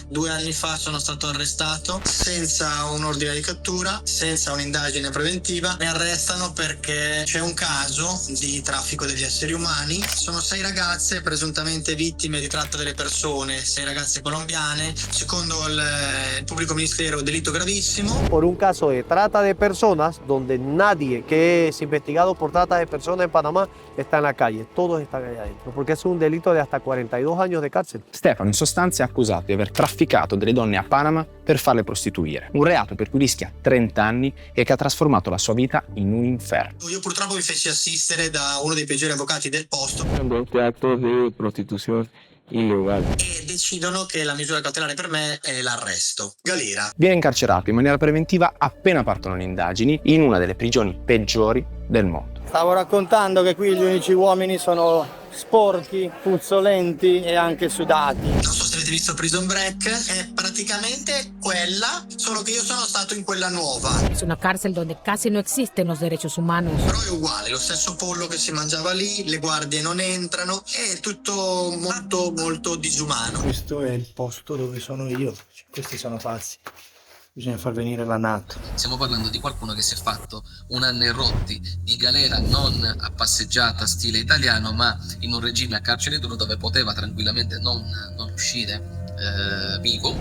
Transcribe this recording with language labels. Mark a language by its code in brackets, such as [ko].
[it] 2 anni fa sono stato arrestato senza un ordine di cattura, senza un'indagine preventiva. Mi arrestano perché c'è un caso di traffico degli esseri umani. Sono 6 ragazze presuntamente vittime di tratta delle persone, 6 ragazze colombiane. Secondo il pubblico ministero, delitto gravissimo. [es] Por un caso de trata de personas donde nadie que es investigado por trata de personas en Panamá está en la calle, todos están allá adentro, porque es un delito de hasta 42 años de cárcel. [it] Stefano in sostanza è accusato di aver trafficato delle donne a Panama per farle prostituire, un reato per cui rischia 30 anni e che ha trasformato la sua vita in un inferno. Io purtroppo mi feci assistere da uno dei peggiori avvocati del posto [es] Este acto de prostitución ilegal. [it] e decidono che la misura cautelare per me è l'arresto. Galera. Viene incarcerato in maniera preventiva appena partono le indagini in una delle prigioni peggiori del mondo. Stavo raccontando che qui gli unici uomini sono sporchi, puzzolenti e anche sudati. Non so se avete visto Prison Break, è praticamente quella, solo che io sono stato in quella nuova. [es] Es una cárcel donde casi no existen los derechos humanos. [it] Però è uguale, lo stesso pollo che si mangiava lì, le guardie non entrano, è tutto molto molto disumano. Questo è il posto dove sono io. Questi sono pazzi. Bisogna far venire la NATO. Stiamo parlando di qualcuno che si è fatto 1 anno e rotti di galera, non a passeggiata stile italiano, ma in un regime a carcere duro dove poteva tranquillamente non uscire vivo.